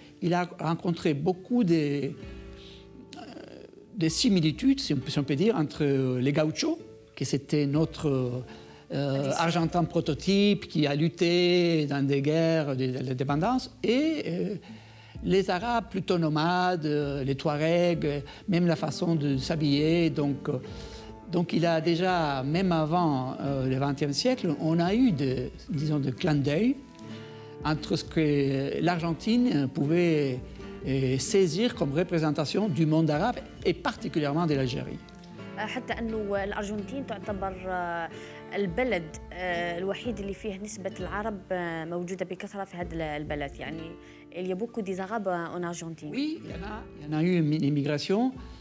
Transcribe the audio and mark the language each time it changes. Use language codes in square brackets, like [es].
[fr] Il a rencontré beaucoup des similitudes, si on peut dire, entre les gauchos, qui c'était notre argentin prototype, qui a lutté dans des guerres d'indépendance, et les Arabes plutôt nomades, les Touaregs, même la façon de s'habiller. Donc il a déjà, même avant le XXe siècle, on a eu des clins d'œil entre ce que l'Argentine pouvait saisir comme représentation du monde arabe et particulièrement de l'Algérie. [ar] حتى أنه الأرجنتين تعتبر البلد الوحيد اللي فيه نسبة العرب موجودة بكثرة في هذا البلد يعني [fr] il y a beaucoup des Arabes en Argentine. Oui, il y en a eu une immigration.